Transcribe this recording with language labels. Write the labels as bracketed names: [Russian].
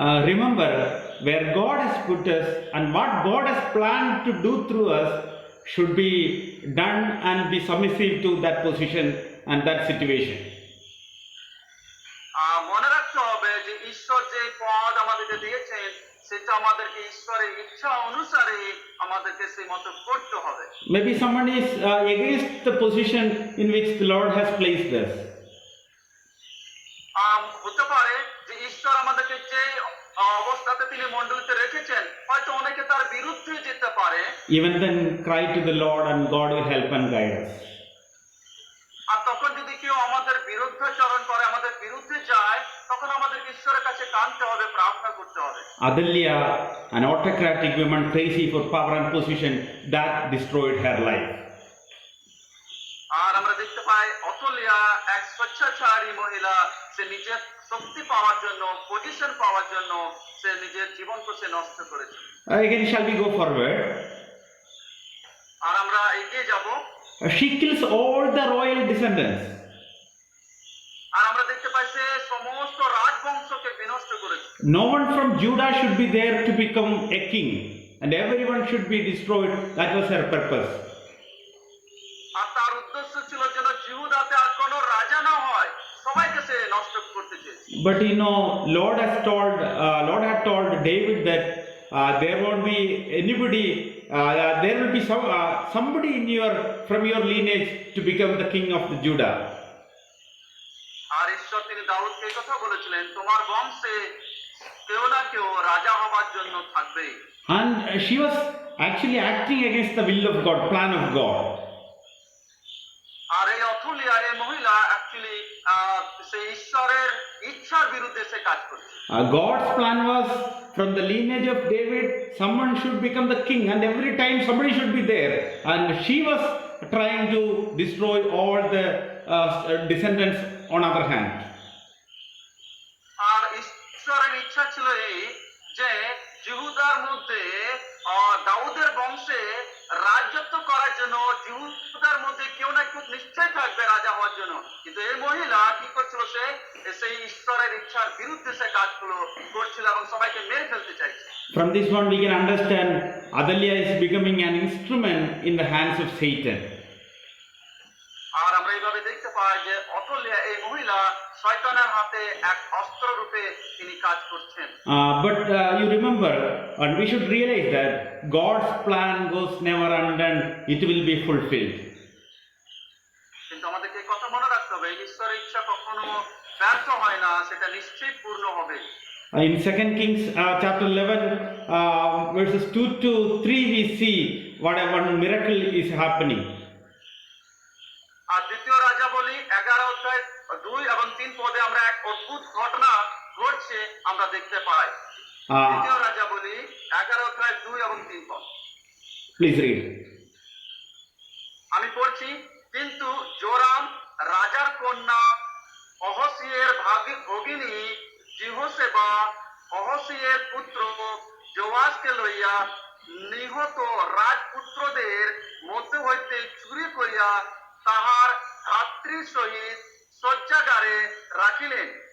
[English] Remember, where God has put us and what God has planned to do through us should be done and be submissive to that position and that situation. [Bangla] মনে রাখতে হবে যে ঈশ্বর যে পদ আমাদেরকে দিয়েছেন সেটা আমাদেরকে ঈশ্বরের ইচ্ছা অনুসারে আমাদেরকে সেই মতো করতে হবে। [English] Maybe someone is against the position in which the Lord has placed us. [Bangla] হতে পারে যে ঈশ্বর আমাদেরকে যে অবস্থাতে তিনি মণ্ডলীতে রেখেছেন, হয়তো অনেকে তার বিরুদ্ধে যেতে পারে। [English] Even then, cry to the Lord and God will help and guide us. [Bangla] আর তখন যদি কেউ আমাদের বিরুদ্ধাচরণ করে, আমাদের বিরুদ্ধে যায়, তখন আমাদেরকে ঈশ্বরের কাছে কাঁদতে হবে, প্রার্থনা করতে হবে। [English] Adalya, an autocratic woman crazy for power and position, that destroyed her life. [Bangla] আর আমরা দেখতে পাই অতলিয়া এক স্বেচ্ছাচারী মহিলা, সে নিজের শক্তি পাওয়ার জন্য, পজিশন পাওয়ার জন্য সে নিজের জীবনকে সে নষ্ট করেছে। [English] Again, shall we go forward? [Bangla] আর আমরা এগিয়ে যাব। [English] She kills all the royal descendants. [Bangla] আর আমরা দেখতে পাই সে সমস্ত রাজবংশকে বিনষ্ট করেছে। [English] No one from Judah should be there to become a king, and everyone should be destroyed. That was her purpose. [Bangla] আর তার উদ্দেশ্য ছিল যেন জিহুদাতে আর কোনো রাজা না হয়, সবাইকে সে নষ্ট করতে চেয়েছে। [English] But Lord had told David that there won't be anybody. There will be somebody from your lineage to become the king of the Judah. [Bangla] আর ঈশ্বর তিনি দাউদকে এই কথা বলেছিলেন, তোমার বংশে কেউ না কেউ রাজা হবার জন্য থাকবে। [English] And she was actually acting against the will of God, plan of God. [Bangla] আর এই অথলিয়া, এই মহিলা অ্যাকচুয়ালি সেই ঈশ্বরের ইচ্ছার বিরুদ্ধে সে কাজ করছে। [English] God's plan was from the lineage of David, someone should become the king, and every time somebody should be there. And she was trying to destroy all the descendants on other hand. [Bangla] আর ঈশ্বরের ইচ্ছা ছিল এই যে জিহুদার মধ্যে দাউদের বংশে রাজত্ব করার জন্য জিহুদার মধ্যে কেউ না কেউ নিশ্চয় থাকবে রাজা হওয়ার জন্য। কিন্তু এই মহিলা কি করছিল, সে সেই ঈশ্বরের ইচ্ছার বিরুদ্ধে সে কাজগুলো করছিল এবং সবাইকে মেরে ফেলতে চাইছে। [English] From this one we can understand Adalya is becoming an instrument in the hands of Satan. [Bangla] আর আমরা এইভাবে দেখতে পাই যে অতলিয়া এই মহিলা শয়তানের হাতে এক অস্ত্র রূপে তিনি কাজ করছেন। [English] But you remember, and we should realize that God's plan goes never undone; it will be fulfilled. [Bangla] কিন্তু আমাদেরকে এই কথা মনে রাখতে হবে, ঈশ্বরের ইচ্ছা কখনো ব্যর্থ হয় না, সেটা নিশ্চয়ই পূর্ণ হবে। [English] In 2 Kings chapter 11, verses 2 to 3, we see what one miracle is happening. [Bangla] আর দ্বিতীয় রাজা বলি 11 অধ্যায় 2 এবং 3 পদে আমরা এক অদ্ভুত ঘটনা ঘটছে আমরা দেখতে পাই। দ্বিতীয় রাজা বলি 11 অধ্যায় 2 এবং 3 পদ। [English] Please read. [Bangla] আমি পড়ছি, কিন্তু জোরাম রাজার কন্যা অহসিয়ের ভগিনী জিহোশেবা অহসিয়ের পুত্র যোয়াসকে লইয়া নিহত রাজপুত্রদের মধ্যে হইতে চুরি করিয়া তাহার ধাত্রীর সহিত শয্যাগারে রাখিলেন।